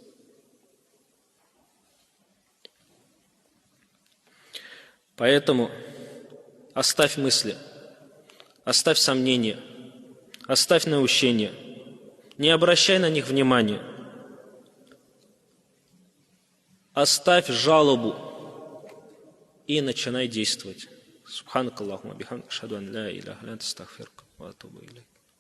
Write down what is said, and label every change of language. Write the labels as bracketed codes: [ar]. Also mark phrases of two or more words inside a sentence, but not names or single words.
[ru] Поэтому оставь мысли, оставь сомнения, оставь наущения, не обращай на них внимания. Оставь жалобу и начинай действовать. [ar] سبحانك اللهم بحمدك أشهد أن لا إله إلا أنت أستغفرك وأتوب إليك.